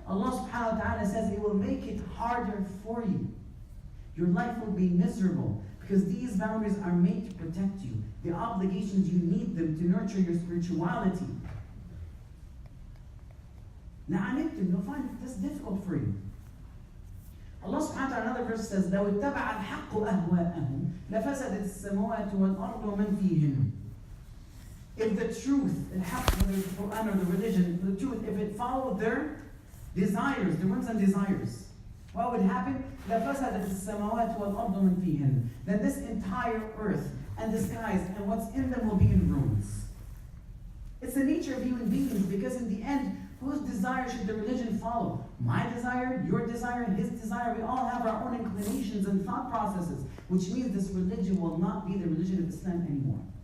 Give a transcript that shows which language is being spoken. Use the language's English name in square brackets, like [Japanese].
[English] Allah subhanahu wa ta'ala says it will make it harder for you. Your life will be miserable because these boundaries are made to protect you. The obligations, you need them to nurture your spirituality. [Arabic] لعنتم. [English] You'll find this difficult for you. Allah subhanahu wa ta'ala, another verse says, [Arabic] لو اتبع الحق أهواءهم لفسدت السماوات والأرض ومن فيهن. [English] If the truth, الحق, whether it's the Quran or the religion, the truth, if it followed their desires, their whims and desires, what would happen? [Arabic] لفسدت السماوات والأرض ومن فيهن. [English] Then this entire earth and the skies and what's in them will be in ruins. It's the nature of human beings, because in the end, whose desire should the religion follow? My desire, your desire, his desire. We all have our own inclinations and thought processes, which means this religion will not be the religion of Islam anymore.